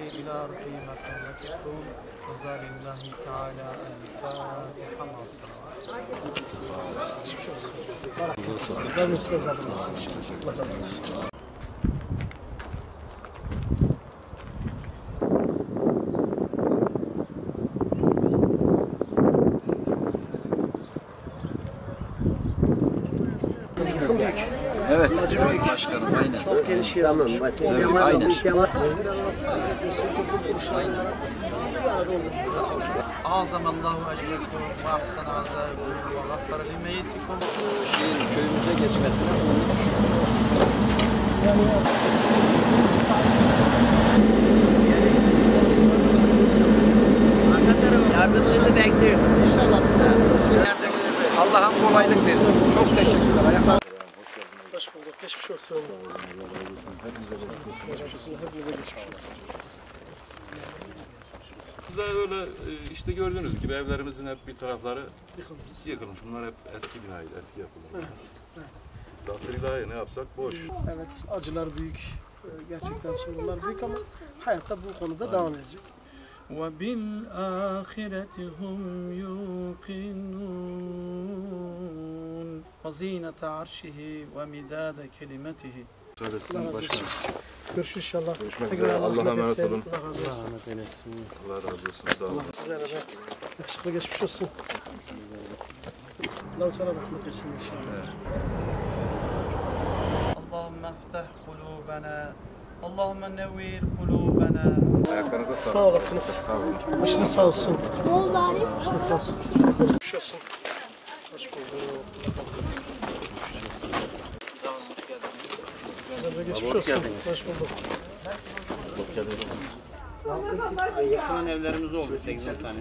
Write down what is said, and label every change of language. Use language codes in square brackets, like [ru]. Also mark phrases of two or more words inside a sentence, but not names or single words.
[ar] إلى روح مكانتكم وزار الله تعالى الفاتحة مع الصلوات. [tr] Evet. Başkanım aynen. Çok geniş yer. Tamam. Aynen. [ar] أعظم الله أجركم وأحسن عزاءكم وغفر لميتكم. [tr] Şeyin köyümüze geçmesine olmuş. Yardımcını bekliyorum. İnşallah. Allah'ım kolaylık versin. Çok teşekkürler. Hoş bulduk. Geçmiş olsun. Hepimize geçmiş olsun. Biz de öyle işte gördüğünüz gibi evlerimizin hep bir tarafları yıkılmış. Bunlar hep eski binaydı, eski yapılar. Evet. Takdir ilahi ne yapsak boş. Evet, acılar büyük. Gerçekten sorunlar büyük ama hayatta bu konuda devam edecek. [ar] وبالآخرة هم يوقنون وزينة عرشه ومداد كلمته. [tr] Görüşürüz inşallah. Allah'a emanet olun. Allah razı olsun. Sağ olun. Sizlere de yakışıklı geçmiş olsun. Allah-u Teala rahmet etsin inşallah. [ar] اللهم افتح قلوبنا اللهم نوّر قلوبنا. [tr] Sağ olasınız. Başınız sağ olsun. Başınız sağ olsun. Geçmiş olsun. Hoş bulduk. Geçmiş olsun. Hoş bulduk. Yıkılan evlerimiz oldu 8-10 tane.